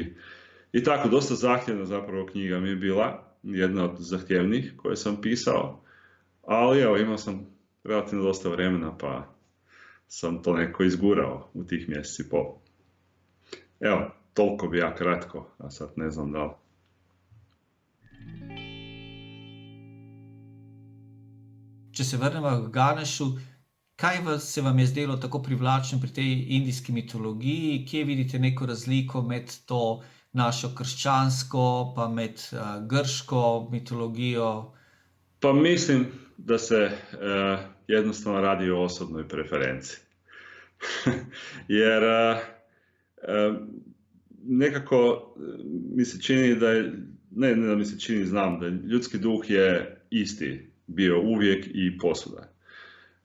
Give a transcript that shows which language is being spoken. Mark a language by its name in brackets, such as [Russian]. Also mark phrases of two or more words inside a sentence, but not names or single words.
[Croatian] I tako, dosta zahtjevna zapravo knjiga mi je bila, jedna od zahtjevnijih koje sam pisao, ali evo, imao sam relativno dosta vremena pa sam to neko izgurao u tih mjeseci i pol. Evo, toliko bi ja kratko, a sad ne znam da li. [Slovenian] Če se vrnemo k Ganešu, kaj se vam je zdelo tako privlačno pri tej indijski mitologiji? Kje vidite neko razliko med to našo krščansko pa med grško mitologijo? [Croatian] Pa mislim da se jednostavno radi o osobnoj preferenciji. Jer nekako mi se čini da je, ne da mi se čini, znam da ljudski duh je isti bio uvijek i posuda.